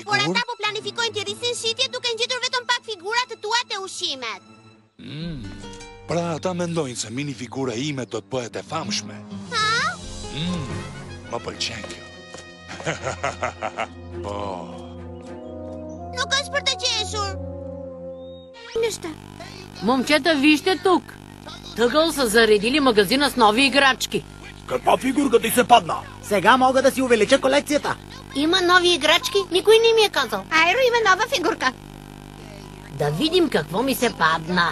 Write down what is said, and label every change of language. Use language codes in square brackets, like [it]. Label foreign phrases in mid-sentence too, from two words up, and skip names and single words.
[sq] Por ata po planifikojnë të rrisin shitje duke ngjitur vetëm pak figura të tua të ushimet. Pra ata mendojnë se minifigura ime do të bëhet e famshme. Ha? Më pëlqen kjo. Po. Nuk është për të qeshur. [bg] Нищо. Момчета, вижте тук. Тъгъл са заредили магазина с нови играчки. Каква фигурка ти се падна? Сега мога да си увелича колекцията. Има нови играчки? Никой не ми е казал. Айро има нова фигурка. Да видим какво ми се падна.